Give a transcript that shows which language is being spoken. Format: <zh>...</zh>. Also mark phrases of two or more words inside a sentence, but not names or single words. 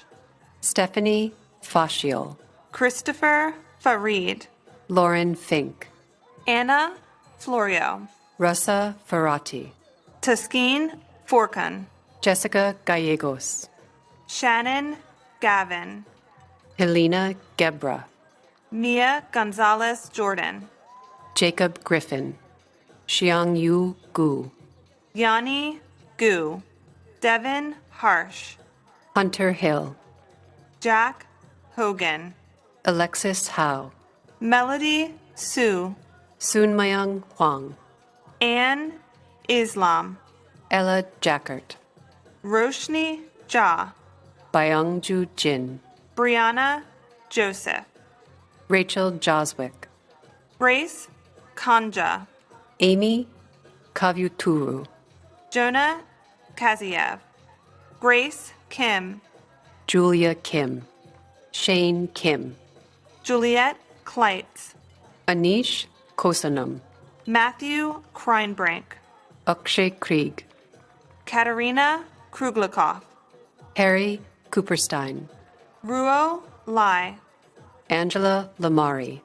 <en>Stephanie Fasciol, Christopher Farid, Lauren Fink, Anna Florio, Russa Ferrati, Taskeen Forkun, Jessica Gallegos, Shannon Gavin, Helena Gebra, Mia Gonzalez Jordan, Jacob Griffin, Xiang Yu Gu, Yanni Gu, Devin Harsh, Hunter Hill, Jack Hogan, Alexis Howe, Melody Sue, Sunmayang Huang, Anne Islam, Ella Jackert, Roshni Jha, Byungju Jin, Brianna Joseph, Rachel Joswick. Grace Kanja. Amy Kavyuturu. Jonah Kaziev. Grace Kim. Julia Kim. Shane Kim. Juliet Kleitz. Anish Kosanam. Matthew Kreinbrink. Akshay Krieg. Katerina Kruglikov. Harry Cooperstein. Ruo Lai. Angela Lamari.</en>